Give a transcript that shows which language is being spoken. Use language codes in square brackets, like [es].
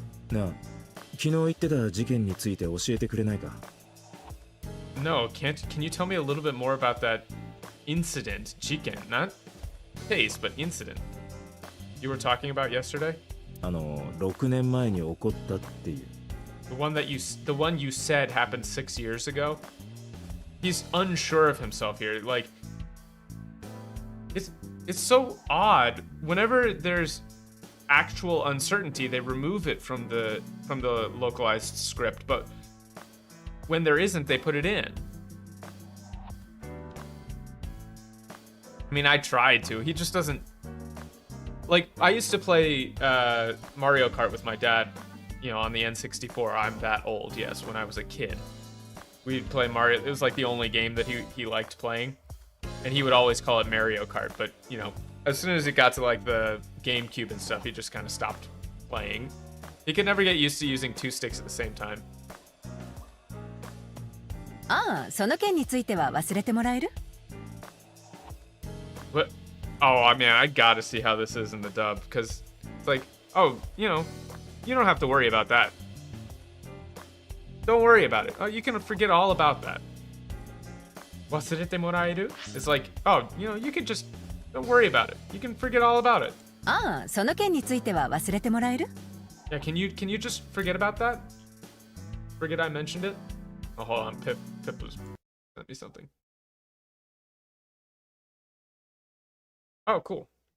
[ja] なあ、昨日言ってた事件について教えてくれないか? [en] No, can you tell me a little bit more about that incident? Jiken, not case, but incident. You were talking about yesterday? [ja] 6年前に起こったっていう。 [en] The one you said happened 6 years ago? He's unsure of himself here. Like, it's so odd. Whenever there's actual uncertainty, they remove it from the localized script, but when there isn't, they put it in. I mean, I tried to. He just doesn't. Like, I used to play Mario Kart with my dad, you know, on the N64. I'm that old, yes, when I was a kid. We'd play Mario. It was like the only game that he liked playing. And he would always call it Mario Kart, but, you know, as soon as it got to, like, the GameCube and stuff, he just kind of stopped playing. He could never get used to using 2 sticks at the same time. [ja] ああ、その件については忘れてもらえる? [en] What? Oh, I mean, I gotta see how this is in the dub, because it's like, oh, you know, you don't have to worry about that. Don't worry about it. Oh, you can forget all about that. [ja] 忘れてもらえる? [en] It's like, oh, you know, you can just, don't worry about it. You can forget all about it. [ja] ああ、その件については忘れてもらえる? [en] Yeah, can you just forget about that? Forget I mentioned it? Oh, hold on, Pip was sent me something. Oh, cool.